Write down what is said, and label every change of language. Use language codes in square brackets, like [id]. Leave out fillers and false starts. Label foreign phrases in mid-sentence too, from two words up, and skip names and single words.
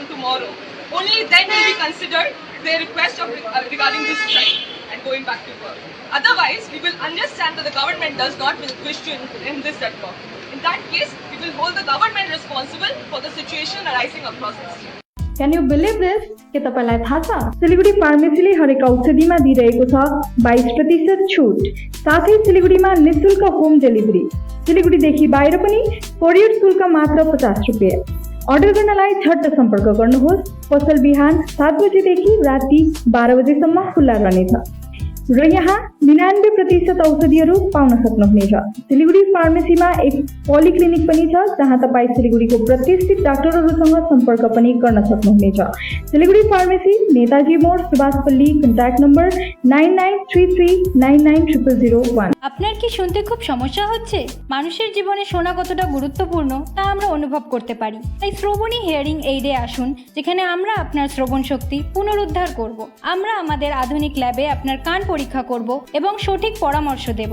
[en] tomorrow, only then will we consider their request regarding this strike and going back to work. Otherwise, we will understand that the government does not wish to end this deadlock. In that case, we will hold the government responsible for the situation arising across the state. Can you believe this? [ne] के तपाईलाई थाहा छ सिलिगुडी फार्मेसीले हरेक औषधिमा दिइरहेको छ 22% छुट साथै सिलिगुडीमा निशुल्क [en] home delivery [ne] सिलिगुडीदेखि बाहिर पनि कोरियर शुल्क मात्र 50 रुपैयाँ अर्डर गर्नलाई झट्ट सम्पर्क गर्नुहोस् पसल बिहान 7 बजेदेखि राति 12 बजेसम्म खुल्ला रहनेछ र यहाँ 99% औषधिहरू पाउन सक्नुहुनेछ सिलिगुडी फार्मेसीमा एक पोलिक्लिनिक पनि छ जहाँ तपाई सिलिगुडीको प्रतिष्ठित डाक्टरहरूसँग सम्पर्क पनि गर्न सक्नुहुनेछ सिलिगुडी फार्मेसी नेताजी मोड सुभाषपल्ली [en] contact number [ne] 9933990001 [bn] আপনার কি শুনতে খুব সমস্যা হচ্ছে মানুষের জীবনে শোনা কতটা গুরুত্বপূর্ণ তা আমরা অনুভব করতে পারি তাই শ্রবণী [en] hearing aid [bn] আসুন যেখানে আমরা আপনার শ্রবণ শক্তি পুনরুদ্ধার করব আমরা আমাদের আধুনিক ল্যাবে আপনার কান পরীক্ষা করব এবং সঠিক পরামর্শ দেব।